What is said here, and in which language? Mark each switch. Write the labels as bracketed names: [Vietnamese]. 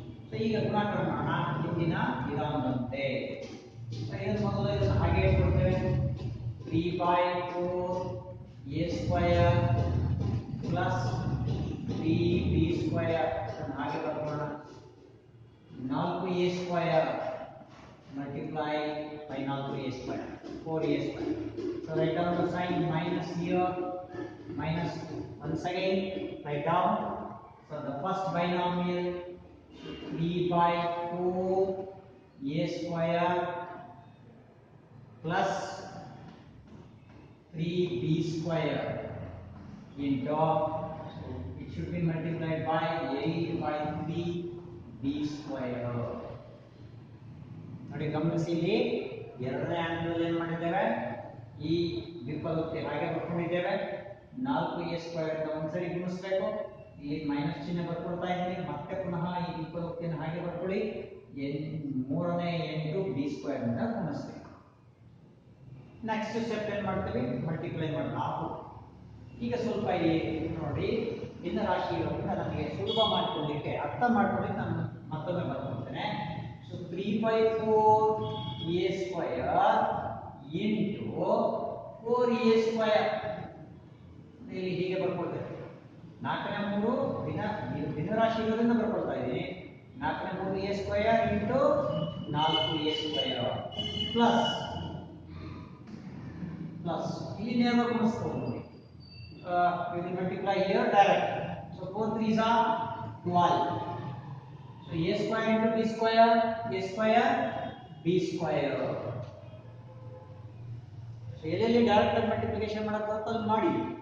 [Kannada] So ಈಗ ಗುಣಾಕಾರ ಮಾಡೋಣ ಹಿಂದಿನ ವಿಧಾನದಂತೆ. ಇದನ್ನು ಮೊದಲು ಇದನ್ನು ಹಾಗೆ ಇಟ್ಕೊಳ್ತೇವೆ. [English] 3 by 4 a square plus 3b square [Kannada] ಇದನ್ನು ಹಾಗೆ ಬರ್ಕೊಳ್ಳೋಣ. [English] 4a square multiply by 4a square 4a square. So write down the sign minus here, minus once again write down. So the first binomial 3 by 4 a square plus 3b square into, so it should be multiplied by 8 by 3 b square. [Kannada] ನೋಡಿ ಗಮನಿಸಿ, ಇಲ್ಲಿ ಎರಡನೇ ಹಂತದಲ್ಲಿ ಏನು ಮಾಡಿದ್ದೇವೆ? ಈ ವಿಕಲತೆ ಹಾಗೆ ಬರ್ಕೊಂಡಿದ್ದೇವೆ. 4a square ಅಂತ ಒಂದ್ಸರಿ ಗುಣಿಸಬೇಕು. ಇಲ್ಲಿ ಮೈನಸ್ ಚಿಹ್ನೆ ಬರ್ಕೊಳ್ತಾ ಇದ್ದೀನಿ. ಮತ್ತೆ ಪುನಃ ಈ ವಿಕಲತೆಯನ್ನು ಹಾಗೆ ಬರ್ಕೊಳ್ಳಿ. 3ನೇ 8 b square ಇಂದ ಗುಣಿಸಬೇಕು. ನೆಕ್ಸ್ಟ್ ಸ್ಟೆಪ್ ಏನು ಮಾಡ್ತೀವಿ? ಮಲ್ಟಿಪ್ಲೈ ಮಾಡಬೇಕು. ಈಗ ಸ್ವಲ್ಪ ಇಲ್ಲಿ ನೋಡಿ ಭಿನ್ನರಾಶಿಗಳನ್ನು ನಮಗೆ ಸುಲಭ ಮಾಡಿಕೊಳ್ಳಲಿಕ್ಕೆ ಅರ್ಥ ಮಾಡ್ಕೊಳ್ಳಿಕ್ಕೆ ನಾನು ಮತ್ತೊಮ್ಮೆ ಬರ್ಕೊಳ್ತೇನೆ. [English] so 3 by 4 a square into 4a square [Kannada] ಇಲ್ಲಿ ಹೀಗೆ ಬರ್ಕೊಳ್ತೇವೆ. 4ನೇ 3 ಭಿನ್ನರಾಶಿ ಇರೋದ್ರಿಂದ ಬರ್ಕೊಳ್ತಾ ಇದ್ದೀನಿ. [English] 4ನೇ 3 a square into 4a square plus [Kannada] ಇಲ್ಲಿ ನೇರವಾಗಿ ಗುಣಿಸಬಹುದು ನೋಡಿ. [English] We will multiply here direct. So 4 3s are 12. So a square into b square, a square b square. [Kannada] So ಎಲ್ಲೆಲ್ಲಿ ಡೈರೆಕ್ಟ್ ಆಗಿ ಮಲ್ಟಿಪ್ಲಿಕೇಶನ್ ಮಾಡಕ್ಕೆ ಬರುತ್ತೆ ಅಲ್ಲಿ ಮಾಡಿ.